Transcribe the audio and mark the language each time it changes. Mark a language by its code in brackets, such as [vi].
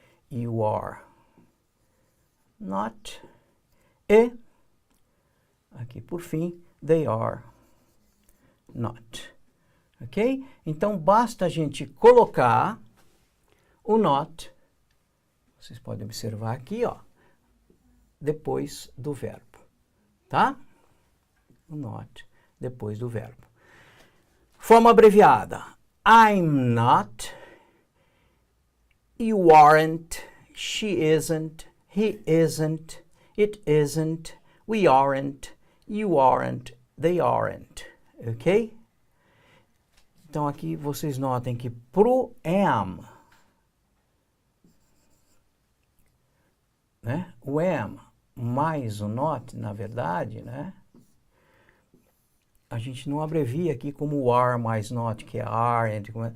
[en] You are not. [pt] E, aqui por fim, [en] they are not. Ok? [pt] Então, basta a gente colocar o not, vocês podem observar aqui, ó, depois do verbo, tá? O not depois do verbo. Forma abreviada. [en] I'm not, you aren't, she isn't, he isn't, it isn't, we aren't, you aren't, they aren't, ok? [pt] Então aqui vocês notem que pro am, né? O am mais o not, na verdade, né? A gente não abrevia aqui como o are mais not, que é aren't.